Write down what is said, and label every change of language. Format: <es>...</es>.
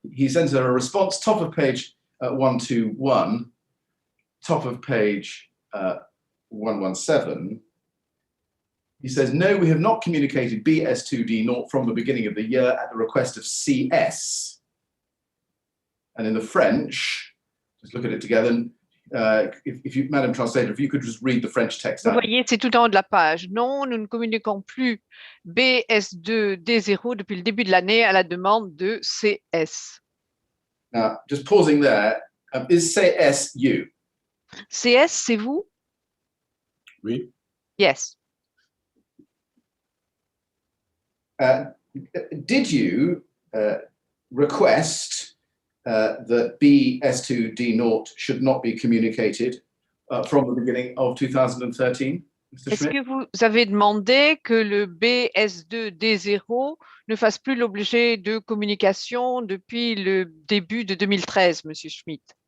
<en>He sends her a response, top of page 121, top of page 117. He says, no, we have not communicated BS2D0 from the beginning of the year at the request of CS. And in the French, just look at it together, if you, Madam Translator, if you could just read the French text</en> <fr>Vous</fr> <en>out.</en> <fr>voyez, c'est tout en haut de la page. Non, nous ne communiquons plus BS2D0 depuis le début de l'année à la demande de CS.</fr> <en>Now, just pausing there, is CS you?</en> <fr>CS, c'est vous? Oui.</fr> <en>Yes. Did you request that BS2D0 should not be communicated from the beginning of 2013, Mr.</en> <fr>Est-ce</fr> <en>Schmidt?</en> <fr>que vous avez demandé que le BS2D0 ne fasse plus l'objet de communication depuis le début de 2013, Monsieur Schmidt?</fr>